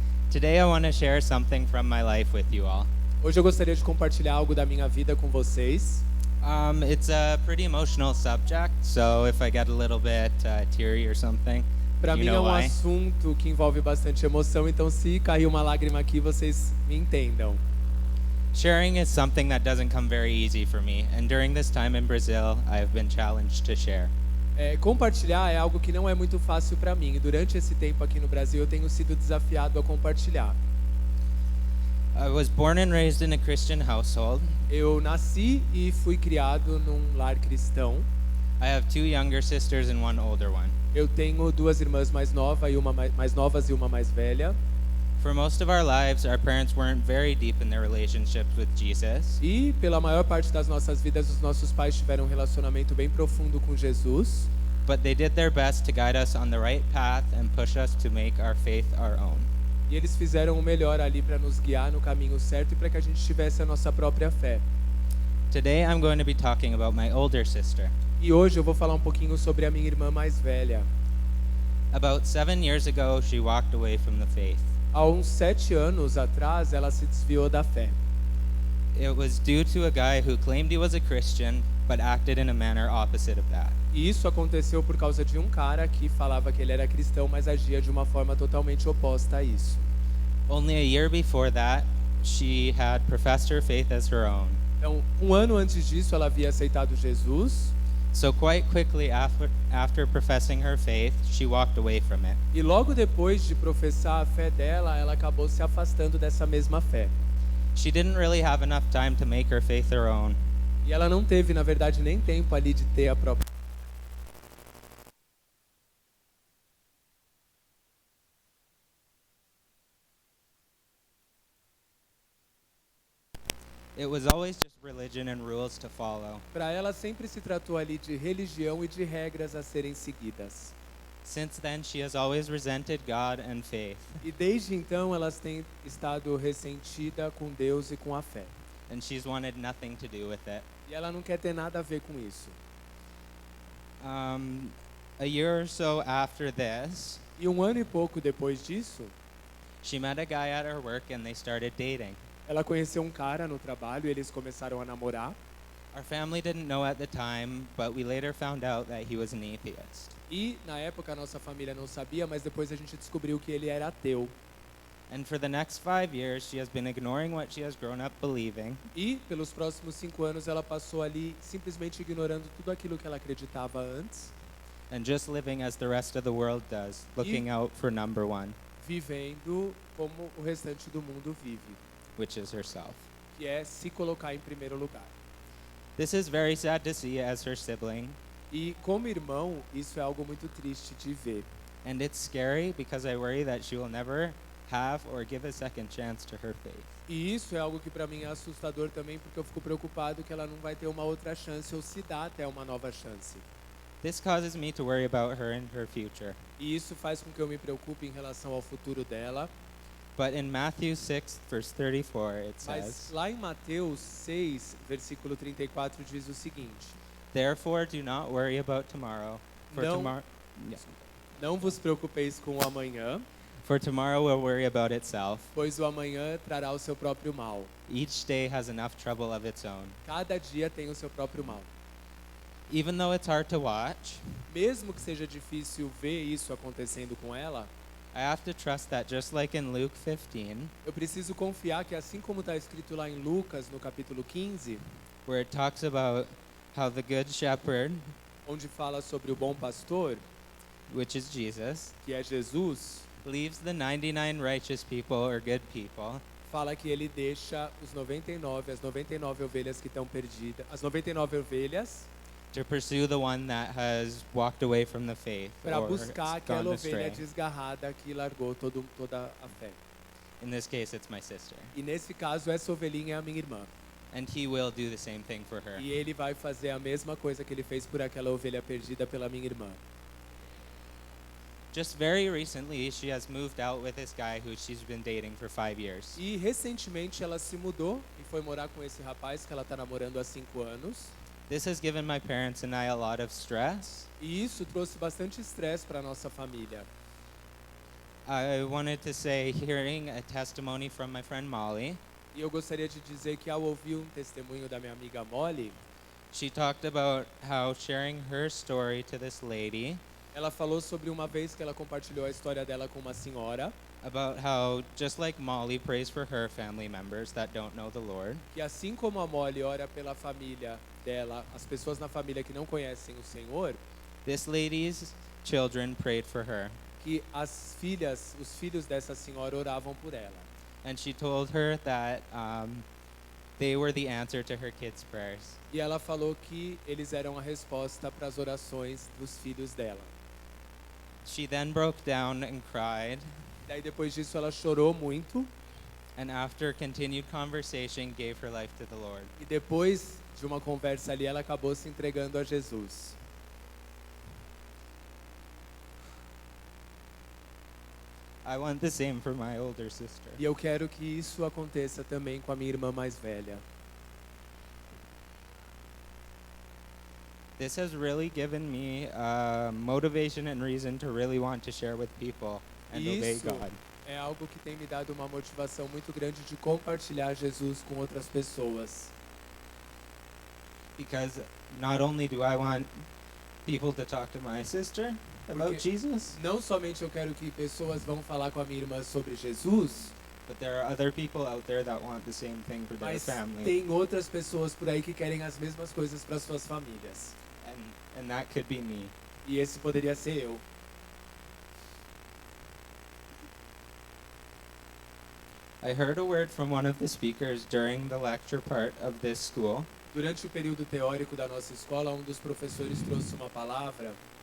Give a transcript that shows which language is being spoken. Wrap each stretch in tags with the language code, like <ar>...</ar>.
<en>Today I want to share something from my life with you all.</en> <pt>Hoje eu gostaria de compartilhar algo da minha vida com vocês.</pt> <en>It's a pretty emotional subject, so if I get a little bit teary or something,</en> <pt>Para</pt> <en>you</en> <pt>mim é</pt> <en>know why.</en> <pt>assunto que envolve bastante emoção, então se cair uma lágrima aqui, vocês me entendam.</pt> <en>Sharing is something that doesn't come very easy for me, and during this time in Brazil, I have been challenged to share.</en> <pt>Compartilhar é algo que não é muito fácil para mim. E durante esse tempo aqui no Brasil, eu tenho sido desafiado a compartilhar.</pt> <en>I was born and raised in a Christian household.</en> <pt>Eu nasci e fui criado num lar cristão.</pt> <en>I have 2 younger sisters and 1 older one.</en> <pt>Eu tenho 2 irmãs mais novas e uma mais novas e uma mais velha.</pt> <en>For most of our lives, our parents weren't very deep in their relationships with Jesus.</en> <pt>E pela maior parte das nossas vidas, os nossos pais tiveram um relacionamento bem profundo com Jesus.</pt> <en>But they did their best to guide us on the right path and push us to make our faith our own.</en> <pt>E eles fizeram o melhor ali para nos guiar no caminho certo e para que a gente tivesse a nossa própria fé.</pt> <en>Today I'm going to be talking about my older sister.</en> <pt>E hoje eu vou falar um pouquinho sobre a minha irmã mais velha.</pt> <en>About 7 years ago, she walked away from the faith.</en> <pt>Há uns 7 anos atrás, ela se desviou da fé.</pt> <en>It was due to a guy who claimed he was a Christian, but acted in a manner opposite of that.</en> <pt>E isso aconteceu por causa de um cara que falava que ele era cristão, mas agia de uma forma totalmente oposta a isso.</pt> <en>Only a year before that, she had professed her faith as her own.</en> <pt>Então, um ano antes disso, ela havia aceitado Jesus.</pt> <en>So quite quickly after professing her faith, she walked away from it.</en> <pt>E logo depois de professar a fé dela, ela acabou se afastando dessa mesma fé.</pt> <en>She didn't really have enough time to make her faith her own.</en> <pt>E ela não teve, na verdade, nem tempo ali de ter a própria.</pt> <en>It was always just religion and rules to follow.</en> <pt>Para ela sempre se tratou ali de religião e de regras a serem seguidas.</pt> <en>Since then, she has always resented God and faith.</en> <pt>E desde então elas têm estado ressentida com Deus e com a fé.</pt> <en>And she's wanted nothing to do with it.</en> <pt>E ela não quer ter nada a ver com isso.</pt> <en>A year or so after this,</en> <pt>E um ano e pouco depois disso,</pt> <en>she met a guy at her work and they started dating.</en> <pt>ela conheceu um cara no trabalho e eles começaram a namorar.</pt> <en>Our family didn't know at the time, but we later found out that he was an atheist.</en> <pt>E na época a nossa família não sabia, mas depois a gente descobriu que ele era ateu.</pt> <en>And for the next 5 years, she has been ignoring what she has grown up believing.</en> <pt>E pelos próximos 5 anos ela passou ali simplesmente ignorando tudo aquilo que ela acreditava antes,</pt> <en>And just living as the rest of the world does, looking out for number 1,</en> <pt>vivendo como o restante do mundo vive,</pt> <en>which is herself.</en> <pt>que é se colocar em primeiro lugar.</pt> <en>This is very sad to see as her sibling,</en> <pt>E como irmão, isso é algo muito triste de ver.</pt> <en>and it's scary because I worry that she will never have or give a second chance to her faith.</en> <pt>E isso é algo que para mim é assustador também, porque eu fico preocupado que ela não vai ter uma outra chance ou se dá até uma nova chance.</pt> <en>This causes me to worry about her and her future.</en> <pt>E isso faz com que eu me preocupe em relação ao futuro dela.</pt> <en>But in Matthew 6, verse 34, it</en> <pt>Mas</pt> <en>says,</en> <pt>lá em Mateus 6, versículo 34, diz o seguinte:</pt> <en>"Therefore do not worry about tomorrow, for</en> <pt>Não-</pt> <en>tomorrow</en> <pt>Não vos preocupeis com o amanhã,</pt> <en>for tomorrow will worry about itself.</en> <pt>pois o amanhã trará o seu próprio mal.</pt> <en>Each day has enough trouble of its own."</en> <pt>Cada dia tem o seu próprio mal.</pt> <en>Even though it's hard to watch,</en> <pt>Mesmo que seja difícil ver isso acontecendo com ela,</pt> <en>I have to trust that just like in Luke 15,</en> <pt>eu preciso confiar que assim como está escrito lá em Lucas, no capítulo 15,</pt> <en>where it talks about how the good shepherd,</en> <pt>onde fala sobre o bom pastor,</pt> <en>which is Jesus,</en> <pt>que é Jesus,</pt> <en>leaves the 99 righteous people or good people</en> <pt>fala que ele deixa as 99 ovelhas que estão perdidas, as 99 ovelhas,</pt> <en>to pursue the one that has walked away from the faith</en> <pt>para</pt> <en>or</en> <pt>buscar aquela</pt> <en>gone</en> <pt>ovelha</pt> <en>astray.</en> <pt>desgarrada que largou toda a fé.</pt> <en>In this case, it's my sister.</en> <pt>E nesse caso, essa ovelhinha é a minha irmã.</pt> <en>And he will do the same thing for her.</en> <pt>E ele vai fazer a mesma coisa que ele fez por aquela ovelha perdida pela minha irmã.</pt> <en>Just very recently, she has moved out with this guy who she's been dating for 5 years.</en> <pt>E recentemente ela se mudou e foi morar com esse rapaz que ela está namorando há 5 anos.</pt> <en>This has given my parents and I a lot of stress.</en> <pt>E isso trouxe bastante estresse para nossa família.</pt> <en>I wanted to say, hearing a testimony from my friend Molly,</en> <pt>E eu gostaria de dizer que ao ouvir um testemunho da minha amiga Molly,</pt> <en>she talked about how sharing her story to this lady,</en> <pt>ela falou sobre uma vez que ela compartilhou a história dela com uma senhora,</pt> <en>about how just like Molly prays for her family members that don't know the Lord,</en> <pt>que assim como a Molly ora pela família dela, as pessoas na família que não conhecem o Senhor,</pt> <en>this lady's children prayed for her.</en> <pt>que as filhas, os filhos dessa senhora oravam por ela.</pt> <en>And she told her that they were the answer to her kids' prayers.</en> <pt>E ela falou que eles eram a resposta para as orações dos filhos dela.</pt> <en>She then broke down and cried,</en> <pt>Daí depois disso ela chorou muito</pt> <en>and after continued conversation gave her life to the Lord.</en> <pt>e depois de uma conversa ali ela acabou se entregando a Jesus.</pt> <en>I want the same for my older sister.</en> <pt>E eu quero que isso aconteça também com a minha irmã mais velha.</pt> <en>This has really given me motivation and reason to really want to share with people and obey</en> <pt>Isso</pt> <en>God.</en> <pt>é algo que tem me dado uma motivação muito grande de compartilhar Jesus com outras pessoas.</pt> <en>Because not only do I want people to talk to my sister about</en> <pt>Porque</pt> <en>Jesus,</en> <pt>não somente eu quero que pessoas vão falar com a minha irmã sobre Jesus,</pt> <en>but there are other people out there that want the same thing for their</en> <pt>mas</pt> <en>family.</en> <pt>tem outras pessoas por aí que querem as mesmas coisas para suas famílias.</pt> <en>And that could be me.</en> <pt>E esse poderia ser eu.</pt> <en>I heard a word from one of the speakers during the lecture part of this school,</en> <pt>Durante o período teórico da nossa escola, um dos professores trouxe uma palavra</pt>